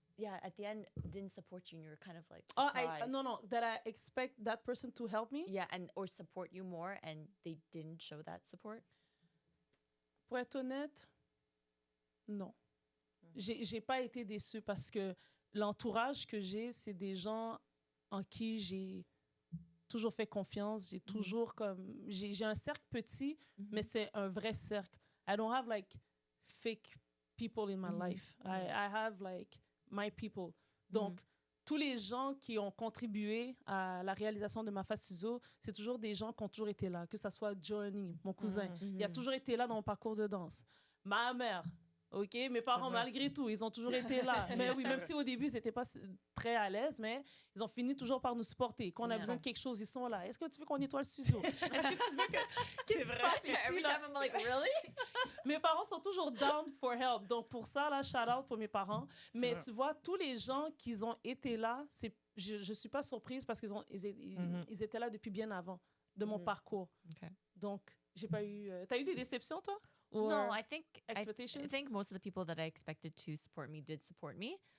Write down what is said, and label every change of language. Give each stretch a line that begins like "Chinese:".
English: yeah, at the end didn't support you, and you were kind of like Oh, surprised. no, that I expect that person to help me. Yeah, and or support you more, and they didn't show that support.
French: Pour être honnête, non. J'ai pas été déçue parce que l'entourage que j'ai, c'est des gens en qui j'ai toujours fait confiance. J'ai toujours comme... J'ai un cercle petit, mais c'est un vrai cercle.
English: I don't have like fake people in my life. I have like my people.
French: Donc, tous les gens qui ont contribué à la réalisation de Ma Face Ciseaux, c'est toujours des gens qui ont toujours été là. Que ce soit Johnny, mon cousin. Il a toujours été là dans mon parcours de danse. Ma mère, OK? Mes parents, vrai. malgré tout, ils ont toujours été là. Mais oui, C'est même vrai. si au début, ils n'étaient pas très à l'aise, mais ils ont fini toujours par nous supporter. Quand on a
English: Yeah.
French: besoin de quelque chose, ils sont là. Est-ce que tu veux qu'on nettoie le studio? Est-ce que tu veux que... Qu'est-ce qui se passe ici,
English: Every
French: là?
English: time I'm like, really?
French: Mes parents sont toujours
English: down for help.
French: Donc, pour ça, là, shout out pour mes parents. Mais vrai. tu vois, tous les gens qui ont été là, je ne suis pas surprise parce ils étaient là depuis bien avant de mon parcours.
English: Okay.
French: Donc, j'ai pas eu... T'as eu des déceptions, toi?
English: Or No, I think expectations? I think most of the people that I expected to support me did support me.